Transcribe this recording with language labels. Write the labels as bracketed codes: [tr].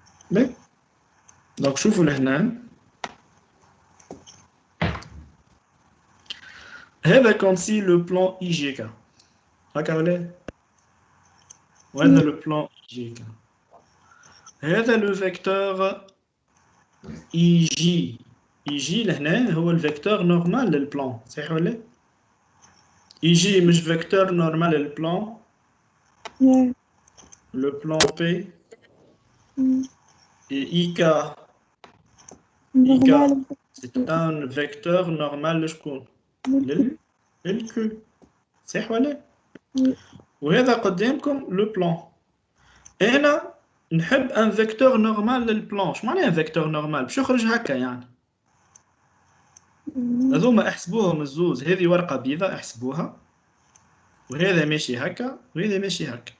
[fr] Mais, donc, je vous l'ai [ar] هذا [fr] comme si le plan IGK. Regardez. [ar] هذا [fr] le plan IGK. هذا le vecteur IJ. [ar] IJ لهنا هو الفيكتور نورمال للبلان. صحيح ولا؟ IJ مش فيكتور نورمال للبلان. [fr] Le plan P. Et IK. IK, c'est un vecteur normal [ar] لشكون؟ للQ. صحيح ولا؟ وهذا قدامكم لو بلان. انا نحب ان فيكتور نورمال للبلان. شو معناه ان فيكتور نورمال؟ باش يخرج هكا يعني. هذوما احسبوهم الزوز. هذه ورقه بيضاء احسبوها. وهذا ماشي هكا وهذا ماشي هكا.